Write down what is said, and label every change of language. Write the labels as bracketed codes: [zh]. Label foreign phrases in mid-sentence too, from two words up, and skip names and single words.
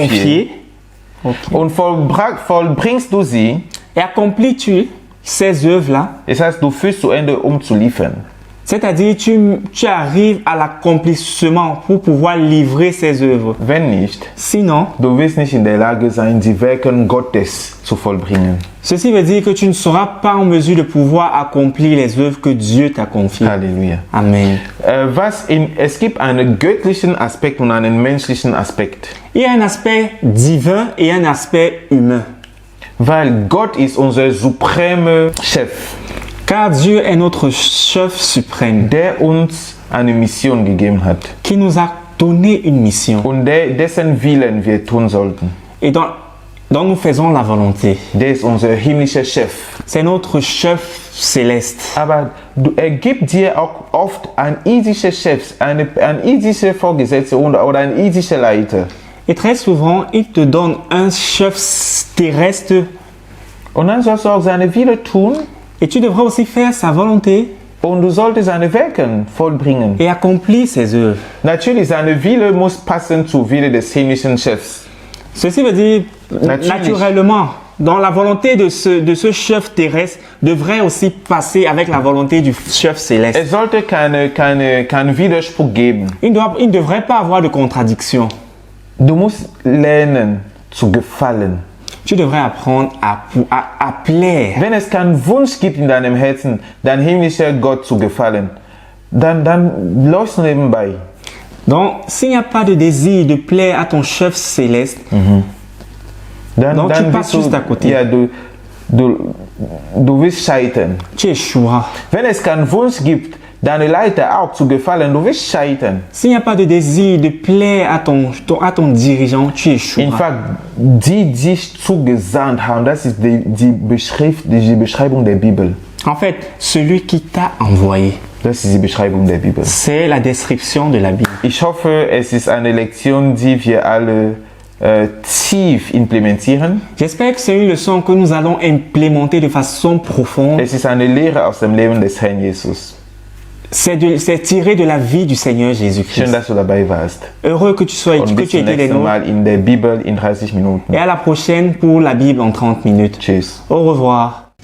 [fr] confiées? Ok. [de] und vollbringst du sie, [fr] Et accomplis-tu ces œuvres-là? [de] das heißt, du führst zu Ende, um zu liefern. [fr] C'est-à-dire, tu arrives à l'accomplissement pour pouvoir livrer ces œuvres. [de] Wenn nicht, [fr] Sinon, [de] du wirst nicht in der Lage sein, die Werke Gottes zu vollbringen. [fr] ceci veut dire que tu ne seras pas en mesure de pouvoir accomplir les œuvres que Dieu t'a confiées. [de] Halleluja. [fr] Amen. [de] Es gibt einen göttlichen Aspekt und einen menschlichen Aspekt. [fr] Il y a un aspect divin et un aspect humain. [de] Weil Gott ist unser supreme Chef, [fr] Car Dieu est notre chef suprême [de] der uns eine Mission gegeben hat [fr] qui nous a donné une mission [de] und dessen Willen wir tun sollten. [fr] et dont nous faisons la volonté. [de] Der ist unser himmlischer Chef. [fr] C'est notre chef céleste. [de] Aber er gibt dir auch oft einen irdischen Chef, einen irdischen Vorgesetzten oder einen irdischen Leiter. [fr] Et très souvent, il te donne un chef terrestre [de] Und dann sollst du auch seine Wille tun [fr] et tu devrais aussi faire sa volonté [de] und du solltest seine Werke vollbringen. [fr] et accomplir ses œuvres. [de] Natürlich, seine Wille muss passen zur Wille des himmlischen Chefs. [fr] Ceci veut dire, naturellement, dans la volonté de ce chef terrestre devrait aussi passer avec la volonté du chef céleste. [de] Es sollte keinen Widerspruch geben. [fr] Il ne devrait pas avoir de contradiction. [de] Du musst lernen zu gefallen. [fr] Tu devrais apprendre à plaire. [de] Wenn es keinen Wunsch gibt in deinem Herzen, dein himmlischer Gott zu gefallen, dann läufst du nebenbei. [fr] Donc, s'il n'y a pas de désir de plaire à ton chef céleste, Donc, tu passes juste à côté. [de] Ja, du wirst scheitern. [fr] tu échoueras. [de] Wenn es keinen Wunsch gibt, deine Leiter auch zu gefallen, du wirst scheitern. [fr] S'il n'y a pas de désir de plaire à ton dirigeant, tu [en] In [fr] échoueras. [de] fact, die dich zugesandt haben, das ist die Beschreibung der Bibel. [fr] En fait, celui qui t'a envoyé. [de] Das ist die Beschreibung der Bibel. [fr] C'est la description de la Bible. [de] Ich hoffe, es ist eine Lektion, die wir alle tief implementieren. [fr] J'espère que c'est une leçon que nous allons implémenter de façon profonde. [de] Es ist eine Lehre aus dem Leben des Herrn Jesus. [fr] C'est tiré de la vie du Seigneur [de] Schön, [fr] Jésus-Christ. [de] dass du dabei warst. [fr] Heureux que tu sois, [de] Und [fr] que [de] bis [fr] tu aies [de] zum [fr] été les [de] nächsten [fr] nôtres. [de] Mal in der Bibel in 30 Minuten. [fr] Et à la prochaine pour la Bible en 30 minutes. [de] Tschüss. [fr] Au revoir.